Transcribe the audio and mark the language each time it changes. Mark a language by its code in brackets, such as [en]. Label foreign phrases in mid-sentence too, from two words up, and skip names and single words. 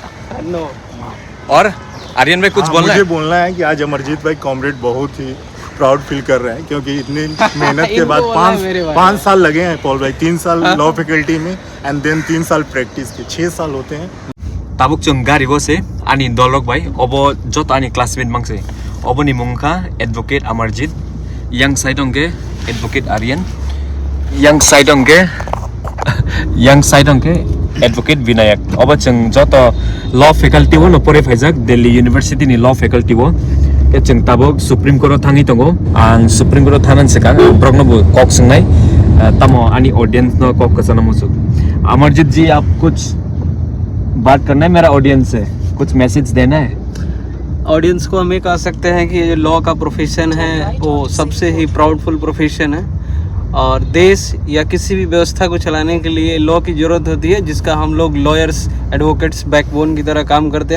[en] No [hi] और आर्यन भाई कुछ बोलना है मुझे बोलना है कि आज अमरजीत भाई कॉमरेड बहुत ही [en] proud feel [hi] कर रहे हैं क्योंकि इतनी मेहनत के बाद 5 साल लगे हैं पॉल भाई, 3 साल [en] law faculty [hi] में [en] and then [hi] 3 साल प्रैक्टिस के, 6 साल होते हैं। [trp] tabuk chung gari bo se ani dolok bai obo jot ani classmate mangse obo ni mungka advocate Amarjit, yang side ongke advocate Aryan, yang side ongke advocate Vinayak. Obo chung joto [en] law faculty [trp] wo lopore phaijak Delhi University ni law faculty wo ke chung tabuk Supreme Court thangi tongo ang Supreme Court thanan sekang brokno bo kok sungnai tamo ani audience no kok kasana musuk. [hi] Amarjit ji आप कुछ बात करना है मेरा ऑडियंस से, कुछ मैसेज देना है ऑडियंस को। हम ये कह सकते हैं कि ये लॉ का प्रोफेशन है वो सबसे ही [en] proudful profession [hi] है और देश या किसी भी व्यवस्था को चलाने के लिए लॉ की ज़रूरत होती है, जिसका हम लोग [en] lawyers advocates [hi] बैकबोन की तरह काम करते हैं।